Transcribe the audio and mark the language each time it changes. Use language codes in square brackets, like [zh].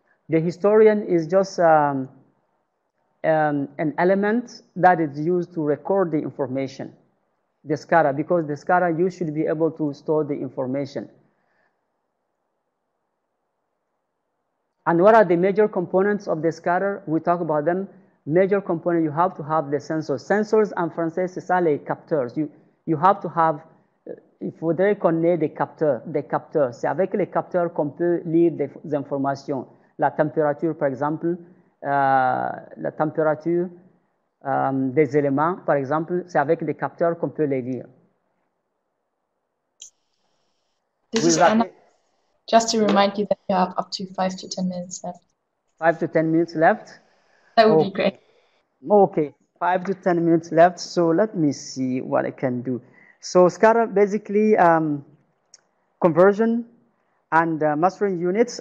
[en] The historian is just an element that is used to record the information, the SCADA, because the SCADA, you should be able to store the information. And what are the major components of the SCADA? We talk about them. Major component, you have to have the sensors. [fr] Sensors, en français, c'est ça les capteurs. [en] You have to have, [fr] il faudrait qu'on ait des capteurs. C'est avec les capteurs qu'on peut lire des informations. La température, par exemple, la température des éléments, par exemple, c'est avec des capteurs qu'on peut les lire. [en] This is Anna. Just to remind you that you have up to 5 to 10 minutes left. 5 to 10 minutes left? That would be great. Okay, 5 to 10 minutes left. So let me see what I can do. So SCADA, basically, conversion and mastering units.